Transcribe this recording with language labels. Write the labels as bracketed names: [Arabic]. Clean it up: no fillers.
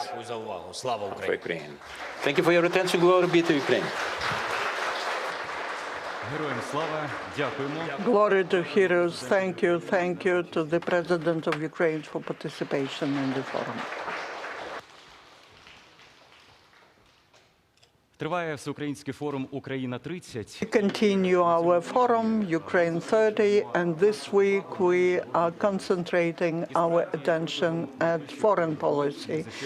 [Ukrainian] Дякую за увагу. Слава [English] for [Ukrainian] Україні. [English] Ukraine. Thank you for your attention. Glory be to Ukraine. [Ukrainian] Героям слава, дякуємо. [English] Glory to heroes. Thank you to the President of Ukraine for participation in the forum. [Ukrainian] Триває всеукраїнський форум «Україна-30». [English] We continue our forum, Ukraine 30, and this week we are concentrating our attention at foreign policy.